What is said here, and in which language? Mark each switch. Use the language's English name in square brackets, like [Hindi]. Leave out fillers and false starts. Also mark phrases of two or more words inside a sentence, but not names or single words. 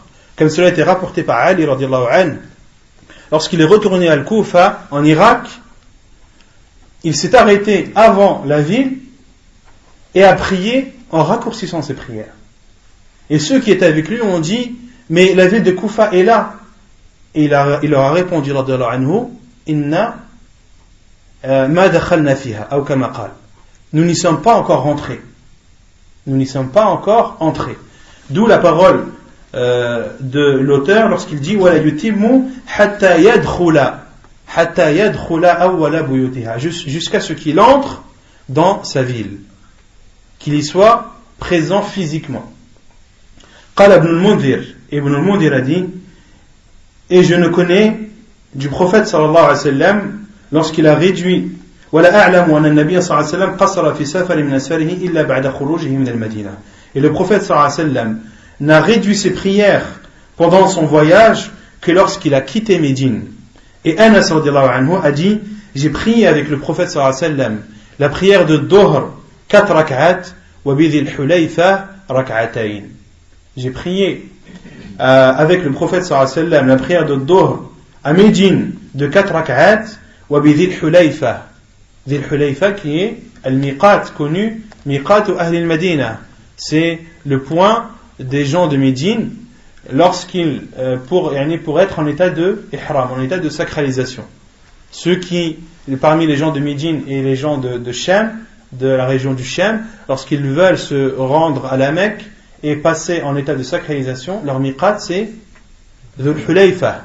[French] Comme cela a été rapporté par Ali [Arabic] رضي الله عنه, [French] lorsqu'il est retourné à Al-Koufa, en Irak, il s'est arrêté avant la ville et a prié en raccourcissant ses prières. Et ceux qui étaient avec lui ont dit, mais la ville de Koufa est là. Et il leur a répondu [Arabic] رضي الله عنه, إنا ما دخلنا فيها, [French] ou [Arabic] كما قال. [French] Nous n'y sommes pas encore rentrés. Nous n'y sommes pas encore entrés. D'où la parole de l'auteur lorsqu'il dit [Arabic] ولا يتم حتى يدخل أول بيوتها, [French] jusqu'à ce qu'il entre dans sa ville, qu'il y soit présent physiquement. [Arabic] Qala ibn al-Mundhir [French] a dit, et je ne connais du prophète [Arabic] صلى الله عليه وسلم [French] lorsqu'il a réduit [Arabic] ولا أعلم أن النبي صلى الله عليه وسلم قصر في سفر من أسفاره إلا بعد خروجه من المدينة. [French] Et le prophète [Arabic] صلى الله عليه وسلم [French] n'a réduit ses prières pendant son voyage que lorsqu'il a quitté Médine. Et Anas [Arabic] رضي الله عنه [French] a dit, j'ai prié avec le prophète [Arabic] صلى الله عليه وسلم [French] la prière de Dhuhr 4 [Arabic] ركعات وبذي الحليفة ركعتين. [French] J'ai prié avec le prophète [Arabic] صلى الله عليه وسلم [French] la prière de Dhuhr à Médine de 4 [Arabic] ركعات وبذي الحليفة. [French] Dhil Hulayfa qui est al-miqat connu, [Arabic] ميقات أهل المدينة. [French] C'est le point des gens de Médine lorsqu'ils pour être en état de ihram, en état de sacralisation. Ceux qui parmi les gens de Médine et les gens de Sham, de la région du Sham, lorsqu'ils veulent se rendre à la Mecque et passer en état de sacralisation, leur miqat c'est Dhul Hulayfa.